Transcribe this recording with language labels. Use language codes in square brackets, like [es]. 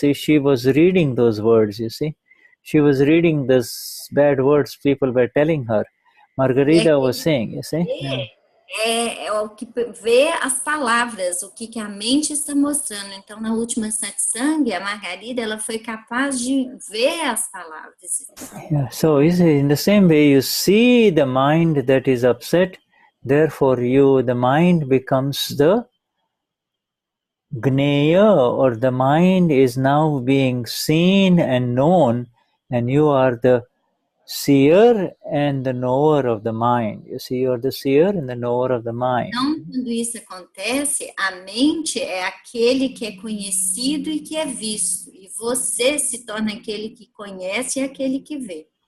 [en] See, she was reading those words, you see. She was reading those bad words people were telling her. Margarida was saying, you see. [pt] É o que vê as palavras, o que a mente está mostrando. Então, na última satsang, a Margarida, ela foi capaz de ver as palavras. [en] Yeah, so in the same way, you see the mind that is upset, therefore the mind becomes the gneya, or the mind is now being seen and known, and you are the seer and the knower of the mind. You see, you are the seer and the knower of the mind. [pt] Então, quando isso acontece, a mente é aquele que é conhecido e que é visto. E você se torna aquele que conhece e aquele que vê.